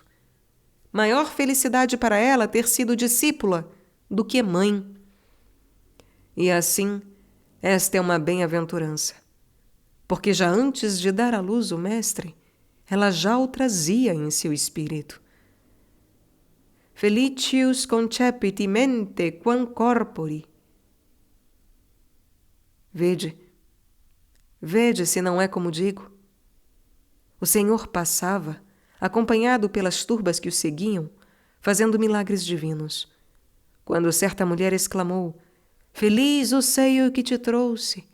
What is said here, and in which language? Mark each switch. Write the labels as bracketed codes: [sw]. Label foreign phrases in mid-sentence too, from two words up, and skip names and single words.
[pt] Maior felicidade para ela ter sido discípula do que mãe. E assim, esta é uma bem-aventurança, porque já antes de dar à luz o Mestre, ela já o trazia em seu espírito. [la] Felicius concepit mente quam corpore. [pt] Vede se não é como digo. O Senhor passava, acompanhado pelas turbas que o seguiam, fazendo milagres divinos. Quando certa mulher exclamou, Feliz o seio que te trouxe.